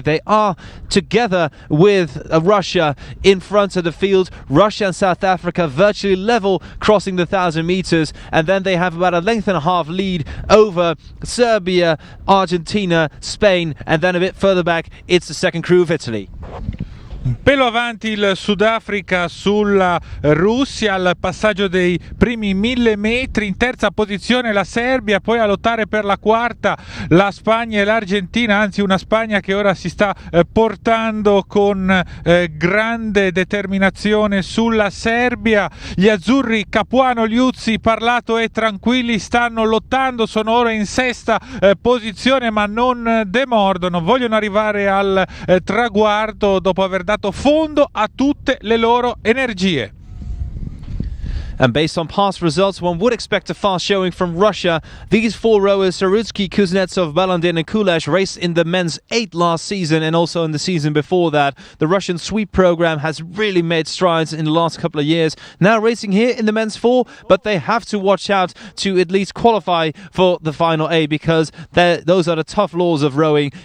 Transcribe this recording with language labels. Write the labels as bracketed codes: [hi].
[en] They are together with Russia in front of the field. Russia and South Africa virtually level crossing the 1,000 meters, and then they have about a length and a half lead over Serbia, Argentina, Spain, and then a bit further back it's the second crew of Italy. [it] Un pelo avanti il Sudafrica sulla Russia al passaggio dei primi 1000 metri, in terza posizione la Serbia, poi a lottare per la quarta la Spagna e l'Argentina, anzi una Spagna che ora si sta portando con grande determinazione sulla Serbia. Gli azzurri Capuano, Liuzzi, Parlato e Tranquilli stanno lottando, sono ora in sesta posizione ma non demordono, vogliono arrivare al traguardo dopo aver dato fondo a tutte le loro energie. [en] And based on past results, one would expect a fast showing from Russia. These 4 rowers, Sarutsky, Kuznetsov, Balandin and Kuleshov, raced in the men's 8 last season and also in the season before that. The Russian sweep program has really made strides in the last couple of years. Now racing here in the men's 4, but they have to watch out to at least qualify for the final A, because those are the tough laws of rowing.